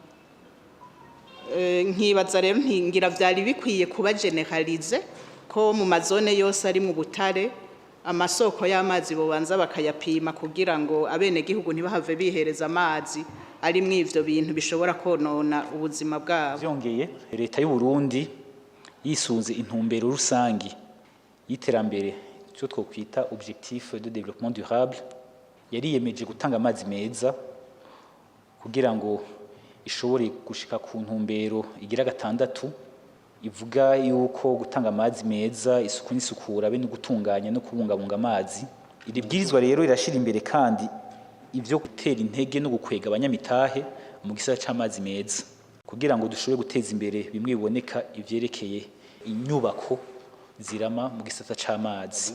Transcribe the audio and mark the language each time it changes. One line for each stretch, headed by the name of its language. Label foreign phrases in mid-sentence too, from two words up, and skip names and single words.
Rundi: Nkibaza rero ntingira vyari bikwiye kuba generalize ko mu mazone yose ari mu butare amasoko y'amazi bobanza bakayapima kugira ngo abenegihugu ntibahave bihereza amazi ari mw'ivyo bintu bishobora konona ubuzima bwabo. Vyongeye leta y'u Burundi yisunze intumbero rusangi y'iterambere cyo twokwita
French: objectif de développement durable,
Rundi: yariyemeje gutanga amazi meza kugira ngo ishobore gushika ku ntumbero igira gatandatu ivuga yuko gutanga amazi meza, isuku n'isukura be no gutunganya no kubungabunga amazi. Iri bwirizwa rero rirashira imbere kandi ivyo gutera intege no gukwega abanyamitahe mu gisata c'amazi meza kugira ngo dushobore guteza imbere bimwe biboneka ivyerekeye inyubako zirama mu gisata c'amazi.